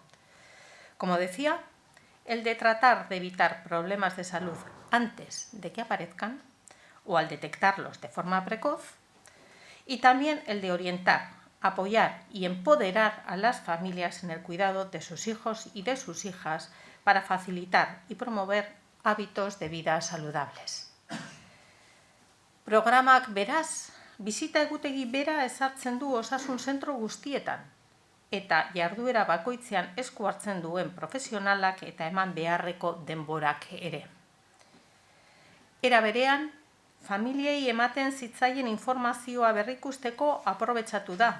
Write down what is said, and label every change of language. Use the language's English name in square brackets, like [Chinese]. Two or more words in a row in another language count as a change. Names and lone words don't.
[Spanish] Como decía, el de tratar de evitar problemas de salud antes de que aparezcan o al detectarlos de forma precoz, y también el de orientar, apoyar y empoderar a las familias en el cuidado de sus hijos y de sus hijas para facilitar y promover hábitos de vida saludables. [Basque] Programak beraz, bizita egutegi bera ezartzen du osasun zentro guztietan, eta jarduera bakoitzean esku hartzen duen profesionalak eta eman beharreko denborak ere. Era berean, familiei ematen zitzaien informazioa berrikusteko aprobetxatu da.